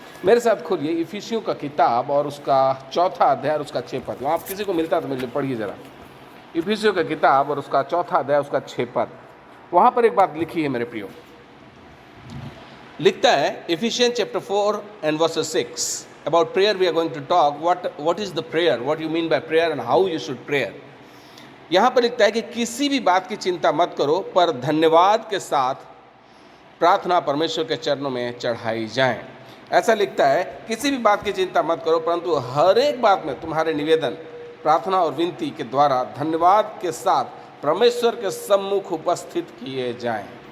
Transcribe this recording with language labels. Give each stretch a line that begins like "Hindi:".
Hindi: मेरे साथ खोलिए इफिसियों का किताब और उसका 4था अध्याय और उसका 6 पद। वहाँ आप किसी को मिलता तो मेरे लिए पढ़िए ज़रा। इफिसियों का किताब और उसका 4था अध्याय उसका 6 पद। वहाँ पर एक बात लिखी है मेरे प्रियो, लिखता है
English: Ephesians chapter 4 and verse 6. About prayer we are going to talk. What is the prayer? What you mean by prayer and how you should pray.
Hindi: यहाँ पर लिखता है कि किसी भी बात की चिंता मत करो, पर धन्यवाद के साथ प्रार्थना परमेश्वर के चरणों में चढ़ाई जाए। ऐसा लिखता है, किसी भी बात की चिंता मत करो, परंतु हर एक बात में तुम्हारे निवेदन प्रार्थना और विनती के द्वारा धन्यवाद के साथ परमेश्वर के सम्मुख उपस्थित किए जाएं।